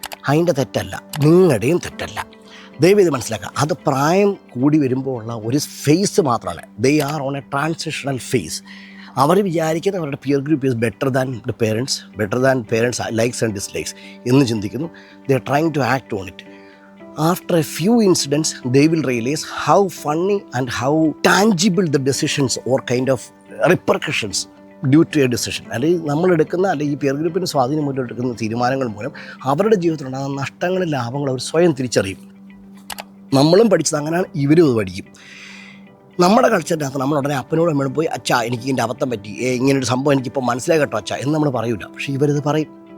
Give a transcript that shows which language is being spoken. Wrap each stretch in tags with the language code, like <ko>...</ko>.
<ml>അതിൻ്റെ തെറ്റല്ല, നിങ്ങളുടെയും തെറ്റല്ല. ദയവ് ഇത് മനസ്സിലാക്കുക. അത് പ്രായം കൂടി വരുമ്പോൾ ഉള്ള ഒരു ഫേസ് മാത്രമാണ്.</ml> <en>They are on a transitional phase.</en> <ml>അവർ വിചാരിക്കുന്നത് അവരുടെ</ml> <en>peer group is better than parents likes and dislikes</en> <ml>എന്ന് ചിന്തിക്കുന്നു.</ml> <en>They are trying to act on it. After a few incidents, they will realize how funny and how tangible the decisions or kind of repercussions due to a decision.</en> <ml>അല്ലെങ്കിൽ നമ്മളെടുക്കുന്ന അല്ലെങ്കിൽ ഈ peer ഗ്രൂപ്പിന് സ്വാധീനം മൂലം എടുക്കുന്ന തീരുമാനങ്ങൾ മൂലം അവരുടെ ജീവിതത്തിലുണ്ടാകുന്ന നഷ്ടങ്ങളും ലാഭങ്ങളും അവർ സ്വയം തിരിച്ചറിയും. നമ്മളും പഠിച്ചത് അങ്ങനെയാണ്, ഇവരും അത് പഠിക്കും. നമ്മുടെ കൾച്ചറിനകത്ത് നമ്മൾ ഉടനെ അപ്പനോട് അമ്മയോട് പോയി അച്ഛാ എനിക്ക് ഇതിൻ്റെ അബദ്ധം പറ്റി, ഇങ്ങനൊരു സംഭവം എനിക്കിപ്പോൾ മനസ്സിലായി കേട്ടോ അച്ഛാ എന്ന് നമ്മൾ പറയില്ല. പക്ഷേ ഇവരിത് പറയും.</ml>